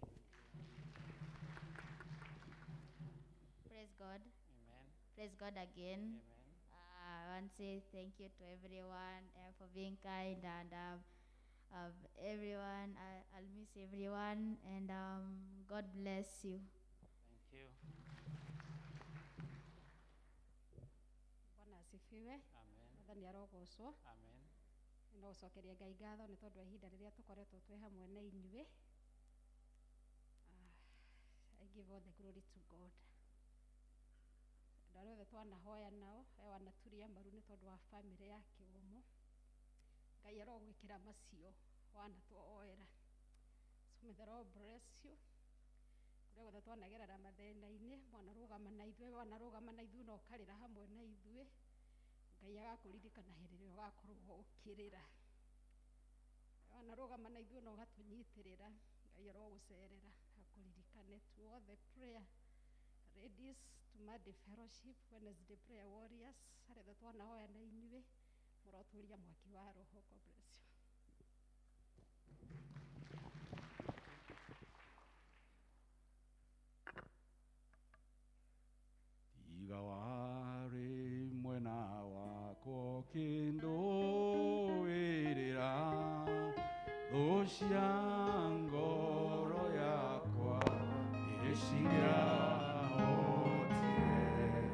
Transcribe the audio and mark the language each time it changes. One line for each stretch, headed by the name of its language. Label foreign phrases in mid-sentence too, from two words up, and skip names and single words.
English: Praise God. Amen. Praise God again. Amen. I want to say thank you to everyone for being kind, and everyone, I'll miss everyone, and God bless you. Thank you.
Swahili: Bwana asifiwe. Amen.
Kikuyu: Mwathani arogocwo. Amen. No ũcokeria Ngai ngatho nĩ tondũ wa ihinda rĩrĩa tũkoretwo twĩ hamwe na inyuĩ.
English: I give all the glory to God.
Kikuyu: andå othe twanahoya nao wanaturia mbaru nä tondå wa bamĩrĩ ya Kĩgumo. Ngai arogwĩkĩra macio wanatwoera.
English: So may the Lord bless you.
Kikuyu: Kũrĩa guothe twanagerera mathĩna-inĩ, mwanarũgama na ithuĩ na ũkarĩra hamwe na ithuĩ. Ngai agakũririkana hĩndĩ ĩrĩa ũgakorwo ũkĩrĩra. Wanarũgama na ithuĩ na ũgatũnyitĩrĩra, Ngai arogũcerera akũririkane.
English: To all the prayer ladies, to Madi Fellowship, Wednesday prayer warriors,
Kikuyu: arĩa othe twanahoya na inyuĩ, mũrotũria mwaki wa Roho.
English: God bless you.
Kikuyu: Tiga warĩ mwena wakwa ũkĩndũĩrĩra, thũ cia ngoro yakwa nĩciahotire.